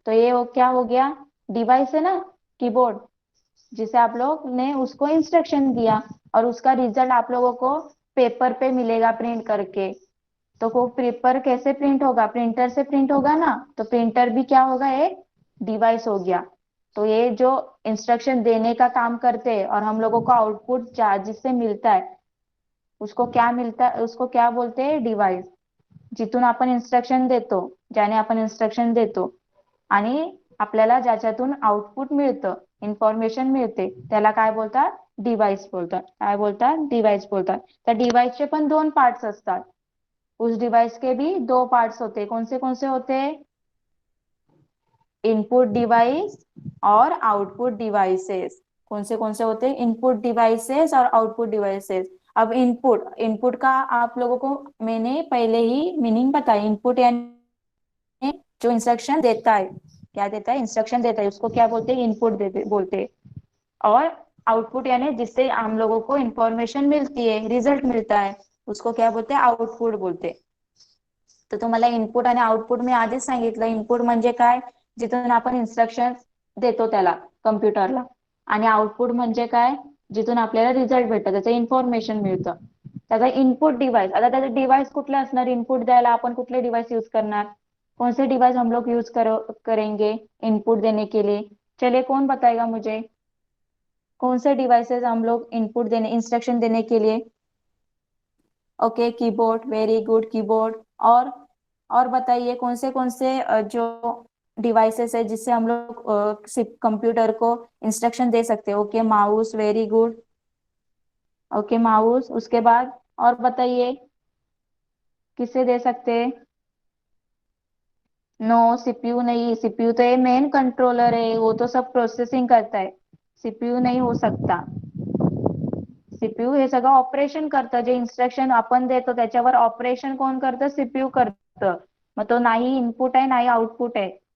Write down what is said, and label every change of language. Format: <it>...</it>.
<hi>तो ये वो क्या हो गया? डिवाइस है ना, कीबोर्ड, जिसे आप लोग ने उसको इंस्ट्रक्शन दिया, और उसका रिजल्ट आप लोगों को पेपर पे मिलेगा प्रिंट करके. तो वो पेपर कैसे प्रिंट होगा? प्रिंटर से प्रिंट होगा ना. तो प्रिंटर भी क्या होगा? एक डिवाइस हो गया. तो ये जो इंस्ट्रक्शन देने का काम करते हैं और हम लोगों को आउटपुट जिससे मिलता है, उसको क्या मिलता है? उसको क्या बोलते हैं? डिवाइस.</hi> <mr>जिथून आपण इन्स्ट्रक्शन देतो, ज्याने आपण इन्स्ट्रक्शन देतो आणि आपल्याला ज्याच्यातून आउटपुट मिळतं, इन्फॉर्मेशन मिळते, त्याला काय बोलतात? डिवाइस बोलतात. काय बोलतात? डिवाइस बोलतात. त्या डिवाइसचे पण दोन पार्ट्स असतात.</mr> <hi>उस डिवाइस के भी दो पार्ट्स होते हैं. कौन से होते हैं? इनपुट डिवाइस और आउटपुट डिवाइसेस. कौन से होते हैं? इनपुट डिवाइसेस और आउटपुट डिवाइसेस. अब इनपुट, इनपुट का आप लोगों को मैंने पहले ही मीनिंग बताया. इनपुट यानी जो इंस्ट्रक्शन देता है, क्या देता है? इंस्ट्रक्शन देता है, उसको क्या बोलते हैं? इनपुट देते बोलते हैं. और आउटपुट यानी जिससे हम लोगों को इंफॉर्मेशन मिलती है, रिजल्ट मिलता है, उसको क्या बोलते हैं? आउटपुट बोलते हैं.</hi> <mr>तर तुम्हाला इनपुट आणि आउटपुट मी आधीच सांगितलं. इनपुट म्हणजे काय? जिथून आपण इन्स्ट्रक्शन देतो त्याला, कम्प्युटरला. आणि आउटपुट म्हणजे काय? जिथून आपल्याला रिझल्ट भेटतं, त्याचं इन्फॉर्मेशन मिळतं. त्याचा इनपुट डिवाइस. आता त्याचे डिवाइस कुठले असणार? इनपुट द्यायला आपण कुठले डिवाइस यूज करणार?</mr> <hi>कौन से डिवाइस हम लोग यूज करेंगे इनपुट देने के लिए? चलिए कौन बताएगा मुझे? कौन से डिवाइसेस हम लोग इनपुट देने, इंस्ट्रक्शन देने के लिए? Okay, keyboard. Very good, keyboard. और बताइए कौन से जो डिवाइसेस है जिससे हम लोग सिर्फ कंप्यूटर को इंस्ट्रक्शन दे सकते हैं? Okay, mouse. Very good. Okay, mouse. उसके बाद और बताइए किससे दे सकते हैं? नो, सीपीयू नहीं. सीपीयू तो ये मेन कंट्रोलर है, वो तो सब प्रोसेसिंग करता है. सीपीयू नहीं हो सकता.</hi> <mr>सीपीयू हे सगळं ऑपरेशन करतं. जे इन्स्ट्रक्शन आपण देतो त्याच्यावर ऑपरेशन कोण करतं? सीपीयू करतं. मग तो नाही इनपुट आहे, नाही आउटपुट आहे.</mr>